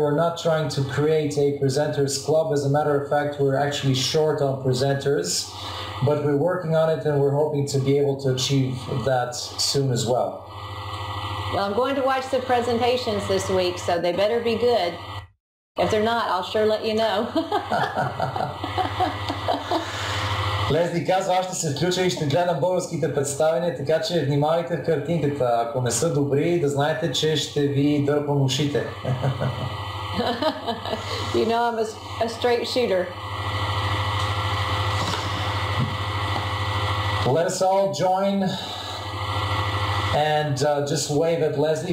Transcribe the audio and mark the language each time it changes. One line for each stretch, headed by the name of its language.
English: We're not trying to create a presenters club. As a matter of fact, we're actually short on presenters, but we're working on it and we're hoping to be able to achieve that soon as well. Well, I'm going to watch the presentations this week, so they better be good. If they're not, I'll sure let you know.
Bulgarian: Лесли казва, аз ще се включа и ще гледам българските представяния, така че внимавайте в картинката. Ако не са добри, да знаете, че ще ви дърпам ушите.
English: You know I'm a straight shooter. Let us all join and just wave at Leslie.